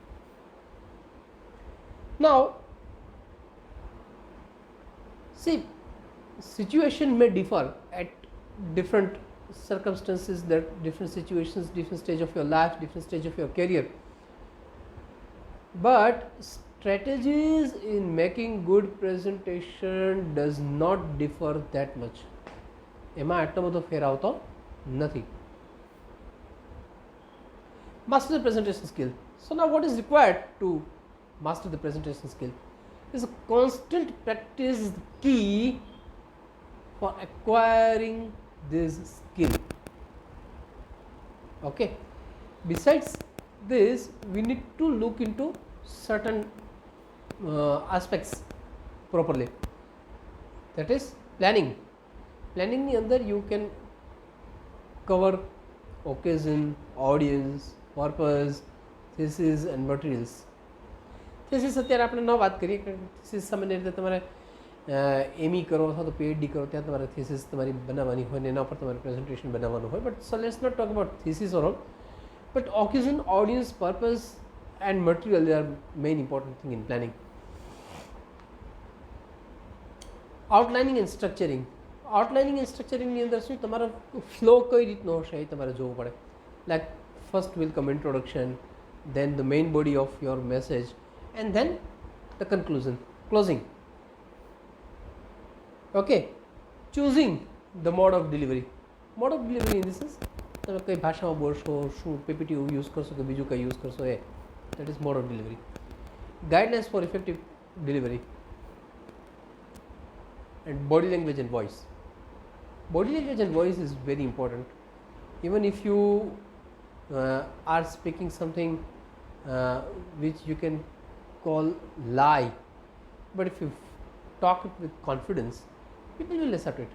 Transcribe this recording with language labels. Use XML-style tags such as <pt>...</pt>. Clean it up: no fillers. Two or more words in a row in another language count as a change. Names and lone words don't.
<en>Now, see, situation may differ at different circumstances, that different situations, different stage of your life, different stage of your career, but strategies in making good presentation does not differ that much.</en> <gu>એમાં આટલો બધો ફેર આવતો નથી.</gu> <en>Master the presentation skill. So now what is required to master the presentation skill? Is a constant practice is the key for acquiring this skill. Okay, besides this, we need to look into certain aspects properly, that is planning. Planning</en> <gu>ની અંદર</gu> <en>you can cover occasion, audience, purpose, thesis and materials.</en> <gu>thesis અત્યારે આપણે ન વાત કરીએ કે thesis સામાન્ય રીતે તમારે એમઈ કરો અથવા તો PhD કરો, ત્યાં તમારે thesis તમારી બનાવવાની હોય ને એના ઉપર તમારે પ્રેઝન્ટેશન બનાવવાનું હોય.</gu> <en>બટ so let's not talk about thesis or all, but occasion, audience, purpose and material, they are main important thing in planning. Outlining and structuring. Outlining and structuring</en> <gu>ની અંદર શું તમારો ફ્લો કઈ રીતનો હશે એ તમારે જોવું પડે.</gu> <en>Like first will come introduction, then the main body of your message, and then the conclusion, closing. Okay, choosing the mode of delivery. Mode of delivery in this is</en> <gu>તમે કઈ ભાષામાં બોલશો, શું PPT યુઝ કરશો</gu> <en>કે બીજું કંઈ યુઝ કરશો, એ that is mode of delivery. Guidelines for effective delivery and body language and voice. Body language and voice is very important. Even if you are speaking something which you can call lie, but if you talk it with confidence, people will accept it.</en>